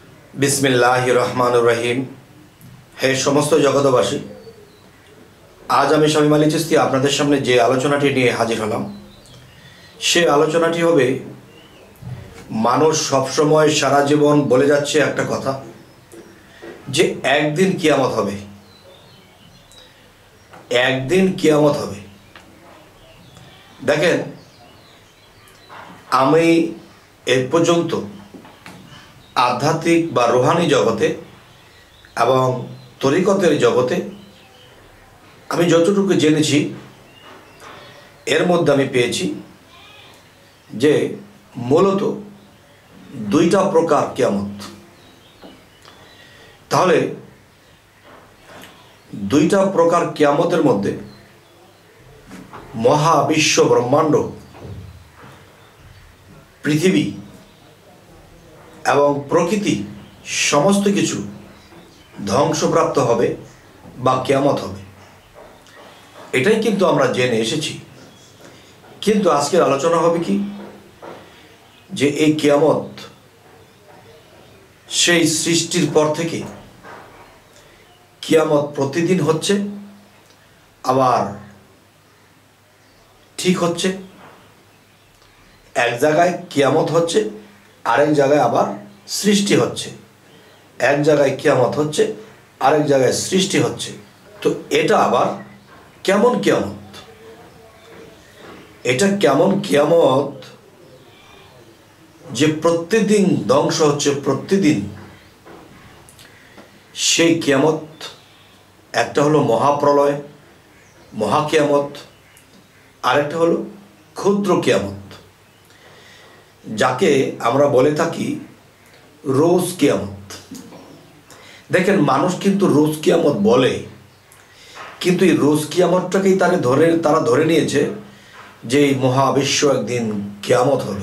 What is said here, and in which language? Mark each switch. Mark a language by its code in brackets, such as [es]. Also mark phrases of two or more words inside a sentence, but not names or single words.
[ar] بسم الله الرحمن الرحيم. [bn] হে সমস্ত জগতবাসী, আজ আমি শামীম আলী চিশতী আপনাদের সামনে যে আলোচনাটি নিয়ে হাজির হলাম সে আলোচনাটি হবে মানুষ সব সময় সারা জীবন বলে যাচ্ছে একটা কথা যে একদিন কিয়ামত হবে, একদিন কিয়ামত হবে। দেখেন আমি এ পর্যন্ত আধ্যাত্মিক বা রূহানী জগতে এবং তরিকতের জগতে আমি যতটুকু জেনেছি এর মধ্য আমি পেয়েছি যে মূলত দুইটা প্রকার কিয়ামত। তাহলে দুইটা প্রকার কিয়ামতের মধ্য মহাবিশ্ব ব্রহ্মাণ্ড পৃথিবী এবং প্রকৃতি সমস্ত কিছু ধ্বংসপ্রাপ্ত হবে বা কিয়ামত হবে, এটাই কিন্তু আমরা জেনে এসেছি। কিন্তু আজকের আলোচনা হবে কি যে এই কিয়ামত সেই সৃষ্টির পর থেকে কিয়ামত প্রতিদিন হচ্ছে, আবার ঠিক হচ্ছে। এক জায়গায় কিয়ামত হচ্ছে, আরেক জায়গায় আবার সৃষ্টি হচ্ছে। এক জায়গায় কিয়ামত হচ্ছে, আরেক জায়গায় সৃষ্টি হচ্ছে। তো এটা আবার কেমন কিয়ামত? এটা কেমন কিয়ামত যে প্রতিদিন ধ্বংস হচ্ছে, প্রতিদিন সেই কিয়ামত একটা হলো মহাপ্রলয় মহাকিয়ামত, আরেকটা হলো ক্ষুদ্র কিয়ামত যাকে আমরা বলে থাকি রোজ কিয়ামত। দেখেন মানুষ কিন্তু রোজ কিয়ামত বলে, কিন্তু যে রোজ কিয়ামতটাকেই তারা ধরে নিয়েছে যে মহাবিশ্ব একদিন কিয়ামত হবে।